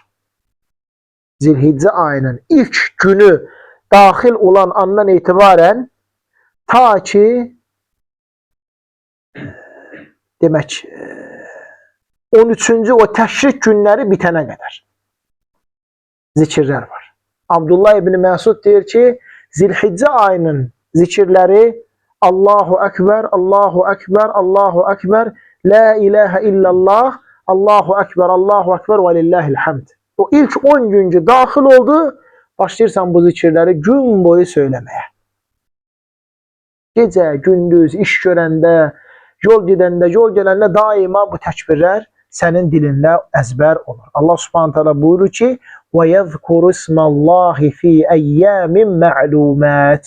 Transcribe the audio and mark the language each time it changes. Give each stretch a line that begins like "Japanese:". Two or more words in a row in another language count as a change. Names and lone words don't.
Azerbaijani: Zilhiccə ayının ilk günü daxil olan andan etibarən ta ki demək 13-cü o təşrik günləri bitənə qədər zikirlər var. Abdullah ibn Məsud deyir ki, Zilhiccə ayının zikirləri
Arabic: الله أكبر، الله أكبر، الله أكبر، لا إله إلا الله، الله أكبر ولله الحمد.
Azerbaijani: O ilk 10 güncü daxil oldu, başlayırsan bu zikirləri gün boyu söyləməyə. Gecə, gündüz, iş görəndə, yol gedəndə, yol gələndə daima bu təkbirlər sənin dilində əzbər olur. Allah Subhanahu taala buyurur ki:
Arabic: "ويذكروا اسم الله في أيام معلومات."